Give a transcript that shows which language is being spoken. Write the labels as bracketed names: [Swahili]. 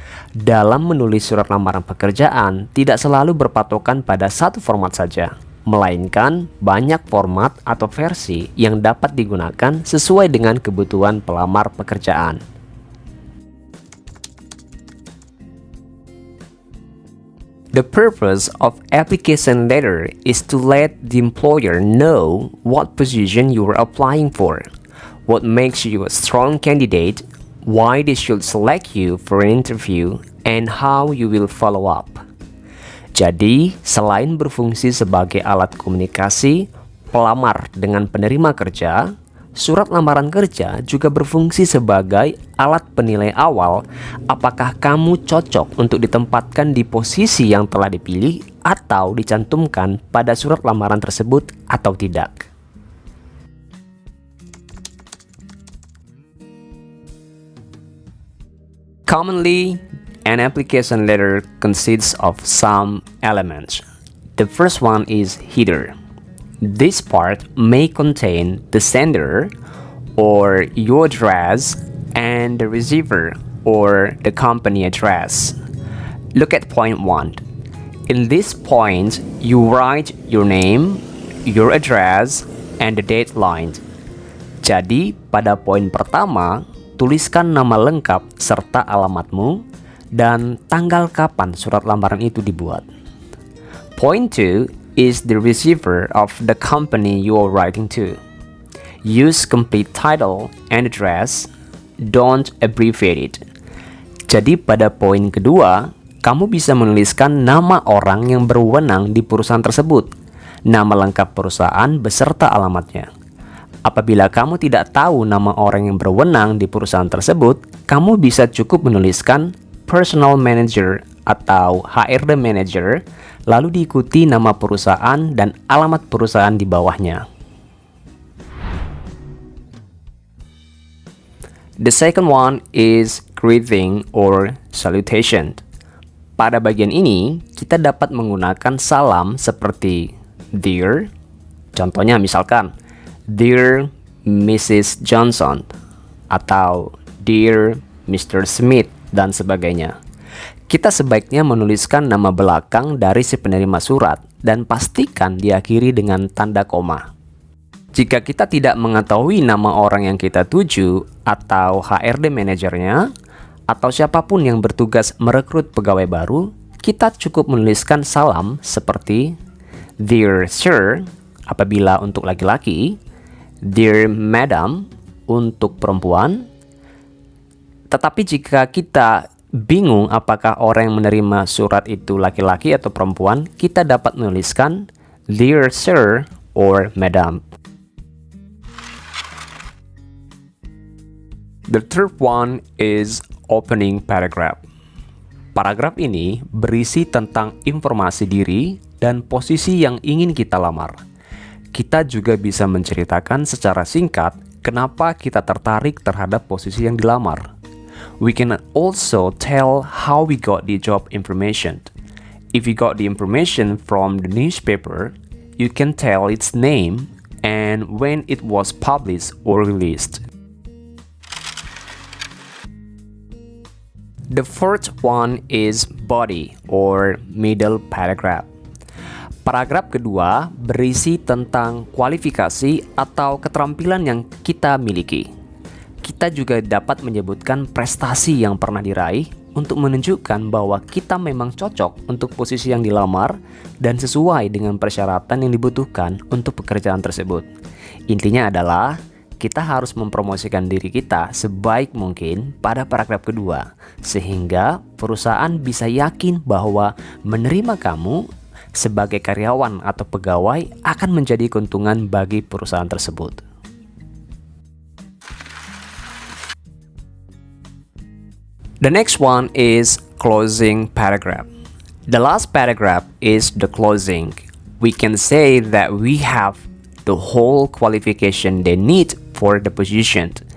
[Indonesian] Dalam menulis surat lamaran pekerjaan tidak selalu berpatokan pada satu format saja, melainkan banyak format atau versi yang dapat digunakan sesuai dengan kebutuhan pelamar pekerjaan. [English] The purpose of application letter is to let the employer know what position you are applying for, what makes you a strong candidate, why they should select you for an interview, and how you will follow up. [Indonesian] Jadi, selain berfungsi sebagai alat komunikasi pelamar dengan penerima kerja, surat lamaran kerja juga berfungsi sebagai alat penilai awal apakah kamu cocok untuk ditempatkan di posisi yang telah dipilih atau dicantumkan pada surat lamaran tersebut atau tidak. [English] Commonly, an application letter consists of some elements. The first one is header. This part may contain the sender or your address and the receiver or the company address. Look at point 1. In this point, you write your name, your address, and the deadline. [Indonesian] Jadi, pada poin pertama, tuliskan nama lengkap serta alamatmu dan tanggal kapan surat lamaran itu dibuat. [English] Point 2 is the receiver of the company you are writing to. Use complete title and address, don't abbreviate it. [Indonesian] Jadi pada poin kedua, kamu bisa menuliskan nama orang yang berwenang di perusahaan tersebut, nama lengkap perusahaan beserta alamatnya. Apabila kamu tidak tahu nama orang yang berwenang di perusahaan tersebut, kamu bisa cukup menuliskan personal manager atau HRD manager, lalu diikuti nama perusahaan dan alamat perusahaan di bawahnya. [English] The second one is greeting or salutation. [Indonesian] Pada bagian ini, kita dapat menggunakan salam seperti Dear, contohnya misalkan Dear Mrs. Johnson atau Dear Mr. Smith dan sebagainya. Kita sebaiknya menuliskan nama belakang dari si penerima surat dan pastikan diakhiri dengan tanda koma. Jika kita tidak mengetahui nama orang yang kita tuju atau HRD manajernya atau siapapun yang bertugas merekrut pegawai baru, kita cukup menuliskan salam seperti Dear Sir apabila untuk laki-laki, Dear Madam untuk perempuan. Tetapi jika kita bingung apakah orang yang menerima surat itu laki-laki atau perempuan, kita dapat menuliskan [English] Dear Sir or Madam. The third one is opening paragraph. [Indonesian] Paragraf ini berisi tentang informasi diri dan posisi yang ingin kita lamar. Kita juga bisa menceritakan secara singkat kenapa kita tertarik terhadap posisi yang dilamar. [English] We can also tell how we got the job information. If you got the information from the newspaper, you can tell its name and when it was published or released. The fourth one is body or middle paragraph. [Indonesian] Paragraf kedua berisi tentang kualifikasi atau keterampilan yang kita miliki. Kita juga dapat menyebutkan prestasi yang pernah diraih untuk menunjukkan bahwa kita memang cocok untuk posisi yang dilamar dan sesuai dengan persyaratan yang dibutuhkan untuk pekerjaan tersebut. Intinya adalah kita harus mempromosikan diri kita sebaik mungkin pada paragraf kedua, sehingga perusahaan bisa yakin bahwa menerima kamu sebagai karyawan atau pegawai akan menjadi keuntungan bagi perusahaan tersebut. [English] The next one is closing paragraph. The last paragraph is the closing. We can say that we have the whole qualification they need for the position.